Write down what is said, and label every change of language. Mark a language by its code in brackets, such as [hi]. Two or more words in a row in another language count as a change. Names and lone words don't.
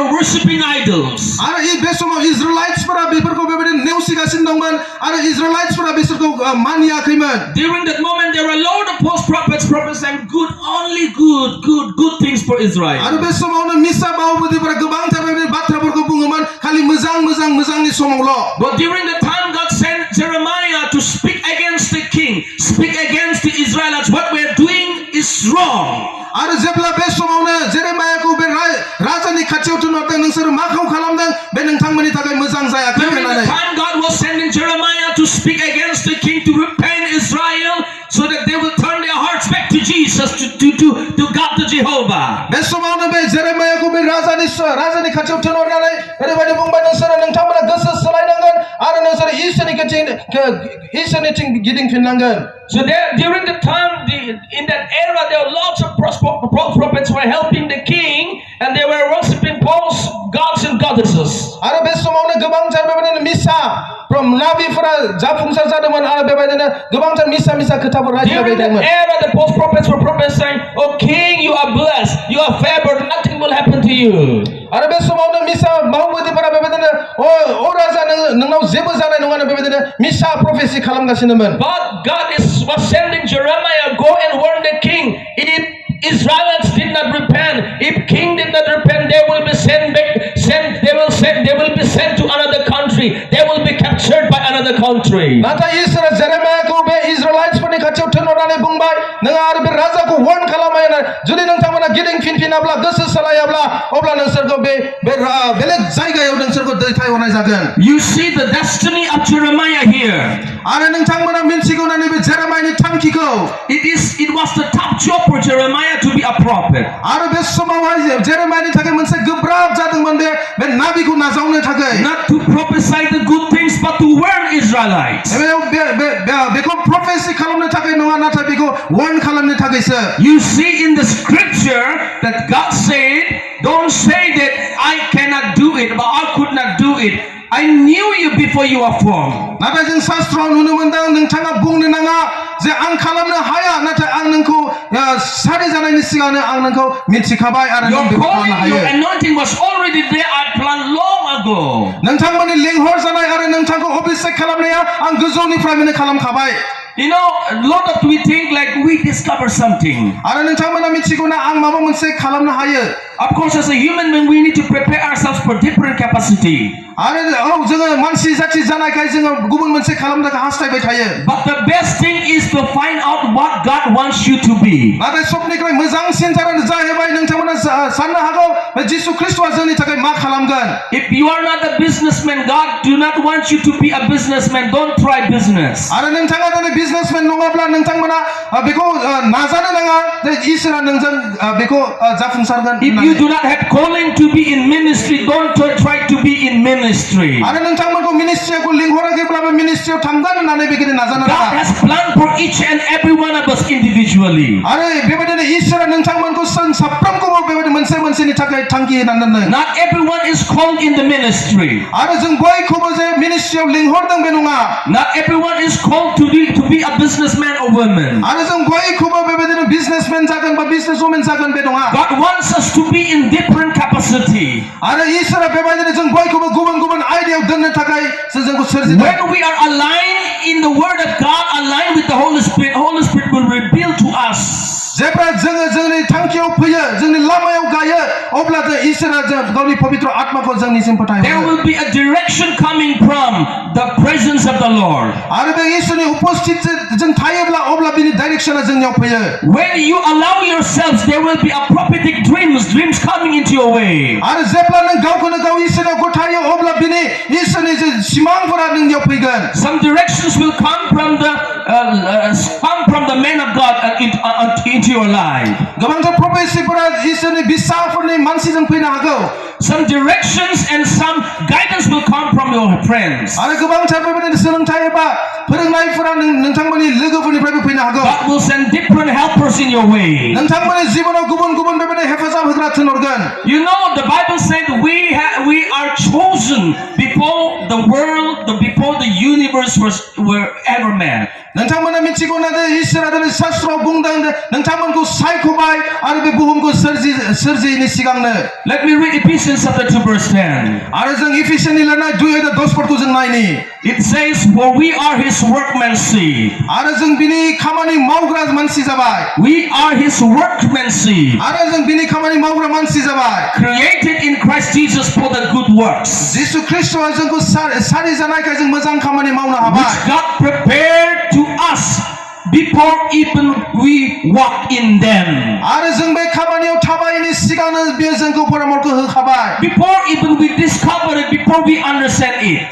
[en] worshipping idols. [brx] आरो बे समाव इजराइल्सफोरा बेफोरखौ बेबायदिनो नेवसिगासिनो दंमोन आरो इजराइल्सफोरा बिसोरखौ मानियाखैमोन [en] During that moment, there were a lot of false prophets prophesying only good things for Israel. [brx] आरो बे समावनो मिसा बाहुबुदिफोरा गोबांथार बेबायदि बाथ्राफोरखौ बुङोमोन खालि मोजांनि समावल' [en] But during the time God sent Jeremiah to speak against the king, speak against the Israelites, what we are doing is wrong. [brx] आरो जेब्ला बे समावनो जेरेमायाखौ बे राजानि खाथियाव थिनहरदों नोंसोर माखौ खालामदों बे नोंथांमोननि थाखाय मोजां जायाखै [en] During the [brx] होननानै [en] time God was sending Jeremiah to speak against the king to repent Israel so that they will turn their hearts back to Jesus, to God, to Jehovah. [brx] बे समावनो बे जेरेमायाखौ बे राजानि खाथियाव थिनहरनानै ओरैबायदि बुंबाय नोंथांमोना गोसो सोलायनांगोन आरो नोंसोर इसोरनिथिं गिदिंफिननांगोन. [en] So there, during the time, in that era, there were lots of prophets were helping the king, and they were worshiping false gods and goddesses. [brx] आरो बे समावनो गोबांथार बेबायदिनो मिसा नाबिफोरा जाफुंसार जादोंमोन आरो बेबायदिनो गोबांथार मिसा खोथाफोर रायज्लायबाय [en] During that [brx] दंमोन. [en] era, the false prophets were prophesying, "Oh king, you are blessed, you are favored, nothing will happen to you." [brx] आरो बे समावनो मिसा बाहुबुदिफोरा बेबायदिनो ओ राजा नोंनाव जेबो जानाय नङा बेबायदिनो मिसा प्रफेसि खालामगासिनोमोन. [en] But God was sending Jeremiah, go and warn the king. If Israelites did not repent, if king did not repent, they will be sent back. They will be sent to another country. They will be captured by another country. [brx] नाथाय इसोरा जेरेमायाखौ बे इजराइल्सफोरनि खाथियाव थिनहरनानै बुंबाय नोङो आरो बे राजाखौ वार्न खालामबाय जुदि नोंथांमोना गिदिंफिनाब्ला गोसो सोलायाब्ला अब्ला नोंसोरखौ बे बेलेग जायगायाव नोंसोरखौ दैथायहरनाय जागोन. [en] You see the destiny of Jeremiah here. [brx] आरो नोंथांमोना मिन्थिगौ ना नैबे जेरेमायानि थांखिखौ. [en] It was the top job for Jeremiah to be a prophet. [brx] आरो बे समावहाय जेरेमायानि थाखाय मोनसे गोब्राब जादोंमोन बे नाबिखौ नाजावनो थाखाय. [en] Not to prophesy the good things, but to warn Israelites. [brx] बेखौ प्रफेसि खालामनो थाखाय नङा नाथाय बेखौ वार्न खालामनो थाखायसो. [en] You see in the scripture that God said, "Don't say that I cannot do it, but I could not do it. I knew you before you were formed." [brx] नाथाय जों शास्त्रआव नुनो मोनदों नोंथाङा बुंनो नाङा जे आं खालामनो हाया नाथाय आं नोंखौ सारि जानायनि सिगांनो आं नोंखौ मिथिखाबाय आरो नों बेखौ खालामनो हायो. [en] Your anointing was already there. I planned long ago. [brx] नोंथांमोननि लेंहर जानाय आरो नोंथांखौ अभिषेक खालामनाया आं गोजौनिफ्रायनो खालामखाबाय. [en] You know, a lot of we think like we discover something. [brx] आरो नोंथांमोना मिथिगौ ना आं माबा मोनसे खालामनो हायो. [en] Of course, as a human being, we need to prepare ourselves for different capacity. [brx] आरो जोङो मानसि जाथि जानायखाय जोङो गुबुन मोनसे खालामनो थाखाय हास्थायबाय थायो. [en] But the best thing is to find out what God wants you to be. [brx] नाथाय सबनिख्रुइ मोजांसिन जाहोना जाहैबाय नोंथांमोना साननो हागौ जिसु ख्रिस्टआ जोंनि थाखाय मा खालामगोन. [en] If you are not a businessman, God do not want you to be a businessman. Don't try business. [brx] आरो नोंथाङा दिनै बिजनेसमेन नङाब्ला नोंथांमोना बेखौ नाजानो नाङा जे इसोरा नोंजों बेखौ जाफुंसारगोन. [en] If you do not have calling to be in ministry, don't try to be in ministry. [brx] आरो नोंथांमोनखौ मिनिस्ट्रियाव लिंहराखैब्लाबो मिनिस्ट्रियाव थांगोन होननानै बेबायदि नाजानो नाङा. [en] God has planned for each and every one of us individually. [brx] आरो बेबायदिनो इसोरा नोंथांमोनखौ साफ्रोमखौबो बेबायदि मोनसेनि थाखाय थांखि होनानै दोनदों. [en] Not everyone is called in the ministry. [brx] आरो जों बयखौबो जे मिनिस्ट्रियाव लिंहरदों बे नङा. [en] Not everyone is called to be a businessman or woman. [brx] आरो जों बयखौबो बेबायदिनो बिजनेसमेन जागोन बा बिजनेसवुमेन जागोन बे नङा. [en] God wants us to be in different capacity. [brx] आरो इसोरा बेबायदिनो जों बयखौबो गुबुन आयदायाव दोननो थाखाय जोंखौ सोरजिदों. [en] When we are aligned in the Word of God, aligned with the Holy Spirit will reveal to us. [brx] जेब्ला जोङो जोंनि थांखियाव फैयो जोंनि लामायाव गायो अब्ला इसोरा गावनि पवित्र आत्माखौ जोंनिसिम फोथायो. [en] There will be a direction coming from the presence of the Lord. [brx] आरो बे इसोरनि उपस्थिति जों थायोब्ला अब्ला बिनि डाइरेक्सना जोंनियाव फैयो. [en] When you allow yourselves, there will be a prophetic dreams coming into your way. [brx] आरो जेब्ला नों गावखौनो गाव इसोराव गथायो अब्ला बिनि इसोरनि जे सिमांफोरा नोंनियाव फैगोन. [en] Some directions will come from the man of God into your life. [brx] गोबांथार प्रफेसिफोरा इसोरनि बिसाफोरनि मानसिजों फैनो हागौ. [en] Some directions and some guidance will come from your friends. [brx] आरो गोबांथार बेबायदिनो सोलोंथाय एबा फोरोंनायफोरा नोंथांमोननि लोगोफोरनिफ्रायबो फैनो हागौ. [en] God will send different helpers in your way. [brx] नोंथांमोननि जिबनाव गुबुन बेबायदि हेफाजाब होग्रा थिनहरगोन. [en] You know, the Bible said we are chosen before the world, before the universe were ever made. [brx] नोंथांमोना मिथिगौ ना इसोरा दिनै शास्त्रआव बुंदों नोंथांमोनखौ सायख'बाय आरो बे बुहुमखौ सोरजियैनि सिगांनो [en] Let me read Ephesians chapter 2 verse 10. [brx] आरो जों इफिसियननि लिरनाय 2:10 पदखौ जों नायनि [en] It says, "For we are His workmanship." [brx] आरो जों बिनि खामानि मावग्रा मानसि जाबाय [en] We are His workmanship, [brx] आरो जों बिनि खामानि मावग्रा मानसि जाबाय [en] created in Christ Jesus for the good works, [brx] जिसु ख्रिस्टआ जोंखौ सारि जानायखाय जों मोजां खामानि मावनो [en] which [brx] हाबाय [en] God prepared to us before even we walk in them. [brx] आरो जों बे खामानियाव थाबायनि सिगांनो बियो जोंखौ परामर्श होखाबाय [en] Before even we discover it, before we understand it,